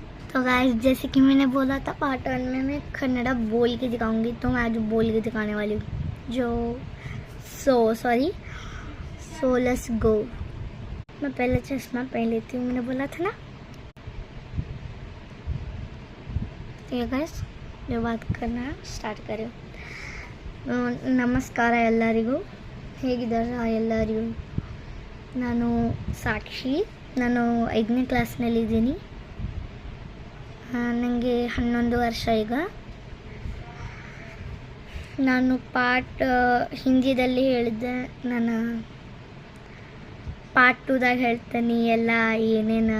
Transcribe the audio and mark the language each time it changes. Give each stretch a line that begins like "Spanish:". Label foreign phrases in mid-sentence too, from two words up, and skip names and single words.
Hindi: तो गाइस जैसे कि मैंने बोला था पार्ट 1 में मैं कन्नड़ा बोल के दिखाऊंगी, तो मैं आज बोल के दिखाने वाली हूँ
English: so let's go.
Hindi: मैं पहले चश्मा पहन लेती हूँ, मैंने बोला था ना। ठीक है गाइस, जो बात करना स्टार्ट करें।
Kannada: ನಮಸ್ಕಾರ ಎಲ್ಲರಿಗೂ, ಹೇಗಿದ್ದಾರೆ ಎಲ್ಲರಿಗೂ? ನಾನು ಸಾಕ್ಷಿ, ನಾನು 5ನೇ ಕ್ಲಾಸ್ನಲ್ಲಿದ್ದೀನಿ. ನನಗೆ 11 ವರ್ಷ ಈಗ. ನಾನು ಪಾರ್ಟ್ ಹಿಂದಿದಲ್ಲಿ ಹೇಳಿದ್ದೆ, ನಾನು ಪಾರ್ಟ್ 2ದಾಗ ಹೇಳ್ತೇನೆ ಎಲ್ಲ ಏನೇನು.